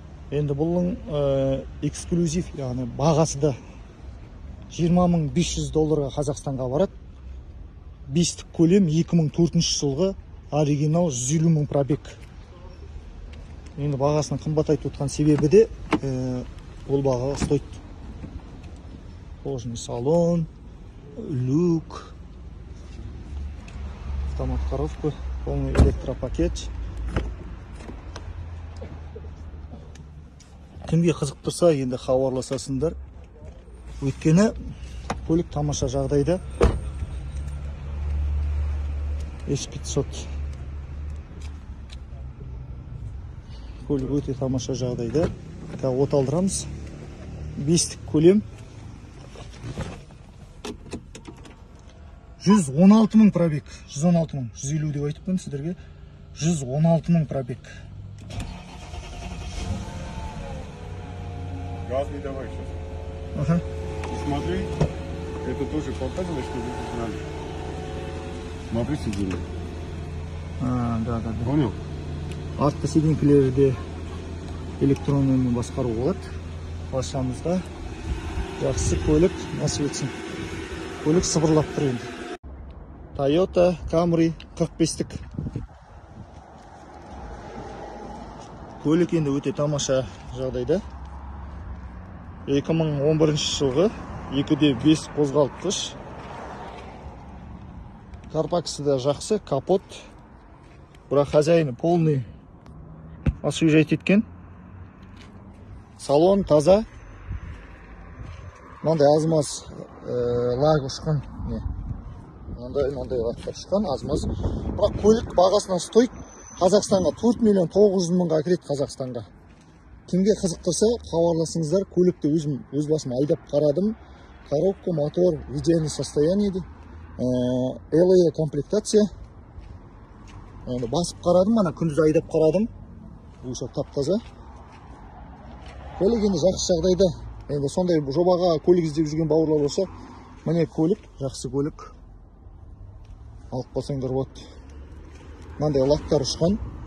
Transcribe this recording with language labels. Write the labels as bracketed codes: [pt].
[kk] Енді бұлың эксклюзив, яғни бағасы да $20,500 Қазақстанға барады. 5-тік көлем 2004 жылғы оригинал 150 000 пробег. Енді бағасының қымбат айтып отқан себебі де ол бағаға стоит. [ru] Кожаный салон, люк, автомат коробка, полный электропакет. [kk] Кімге қызықтырса енді хабарласасыңдар. Өйткені көлік тамаша жағдайда. S500 көлік өте тамаша жағдайда. От алдырамыз. 5-тік көлем 116 000 пробег. 116 000. 150 деп айтыппын сіздерге. 116 000 пробег. [ru] Газ не давай сейчас. Ага. Смотри, это тоже показывает, что здесь надо. Смотри сиденье. Да. Понял? [kk] Артқы сиденькілерде электронмен басқару болады. Баршамызға жақсы көлік насип етсін. Көлік сыбырлап тұр енді. Toyota Camry 45-тік. Көлік енді өте тамаша жағдайда. 2011 жылғы 2.5 қозғалтқыш. Карпаксы да жақсы, капот. Бірақ хозяйны [ru] полный освежать [kk] еткен. Салон таза. Мынандай аз-маз лаг ұшқан. Мынандай лактар ұшқан, аз-маз. Бірақ көлік бағасынан стоит. Қазақстанға 4,900,000 кіреді Қазақстанға. Кімге қызықтырса хабарласыңыздар. Көлікті өз басым айдап қарадым. [ru] Коробка, мотор, в идеальном состоянии. [kk] LE комплектация. Басып қарадым, ана күндіз айдап қарадым. Бұл тап-таза. Көлік енді жақсы жағдайда. Енді сондай жобаға көлік іздеп жүрген бауырлар болса, міне көлік, жақсы көлік. Алып қалсаңдар болады. Мынандай лактар ұшқан.